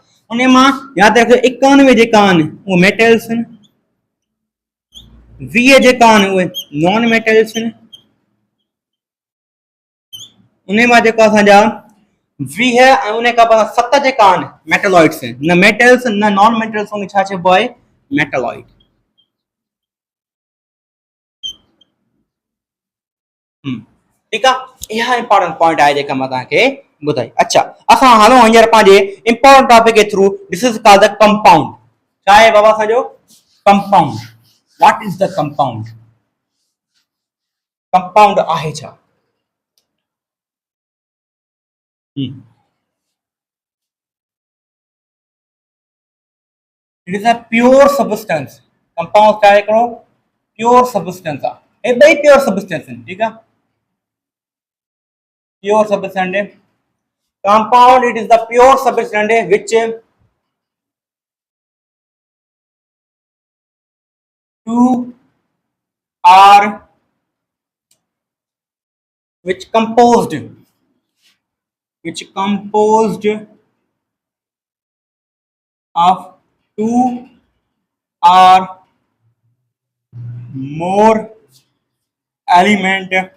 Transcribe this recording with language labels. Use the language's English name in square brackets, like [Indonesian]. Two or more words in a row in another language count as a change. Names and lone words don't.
[Sindhi] उन मां यादि रखियो 91 जेका आहिनि उहे मेटल्स आहिनि, 20 जेका आहिनि उहे [English] non metals [Sindhi] आहिनि, उन मां जेको असांजा 20 ऐं उन खां पोइ 7 जेका आहिनि मेटलॉइड्स आहिनि, न मेटल्स न [English] non metals, [Sindhi] उन छा चइबो आहे मेटलॉइड। ठीकु आहे, इहा [English] important point [Sindhi] आहे जेका मां तव्हांखे ॿुधाई। अच्छा, असां हलूं हींअर पंहिंजे [English] important topic [Sindhi] के थ्रू। [English] This is called the compound. [Sindhi] छा आहे बाबा असांजो कंपाउंड? [English] What is the compound? [Sindhi] कंपाउंड आहे छा? [English] It is a pure substance. [Sindhi] कंपाउंड छा आहे? हिकिड़ो [English] pure substance [Sindhi] आहे। हे ॿई [English] pure substance [Sindhi] आहिनि, ठीकु आहे, [English] pure substance. Compound, it is the pure substance which two are composed of two or more element